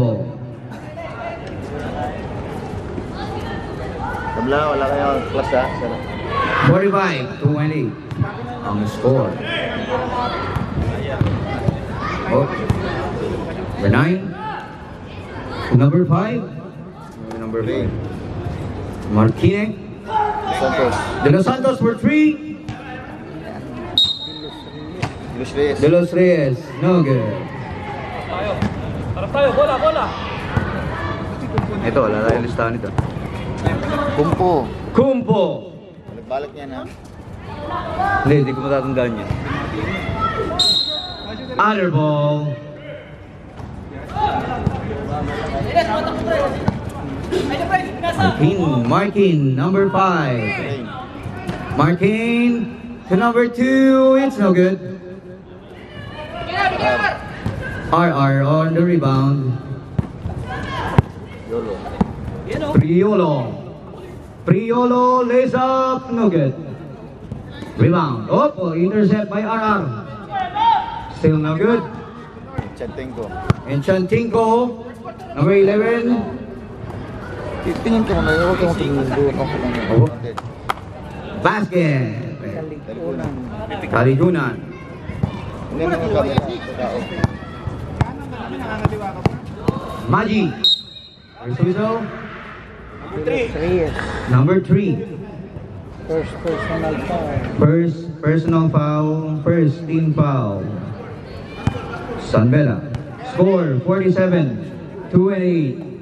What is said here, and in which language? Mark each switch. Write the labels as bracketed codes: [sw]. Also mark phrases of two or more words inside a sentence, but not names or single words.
[tl] Tabla, wala kayo class ha? 45-20 ang score. [en] Oh. Number 9. Number 5. Number 5. Marquine. Santos. De Los Santos for 3. Luis Reyes. De Los Reyes. No good. [tl] Harap tayo, bola. Ito, wala na yung listahan nito. Kumpo. Kumpo. Balik niya na. Hindi ko matatandaan yan. [en] Other ball. Markin, number 5. Markin to number 2. It's no good. RR on the rebound. Yolo. Priolo lays up, no good. Rebound. Oh, intercept by RR. Still no good. Chantenko. Enchantinko, number 11. [tl] Tingin ko na, huwag kang tingin doon. Oh. Basket. Kaligunan. Hindi na yung camera. Maji. [en] Whistle. Number 3. First personal foul. First personal foul. First team foul. Sunbella. Score 47, 2-8.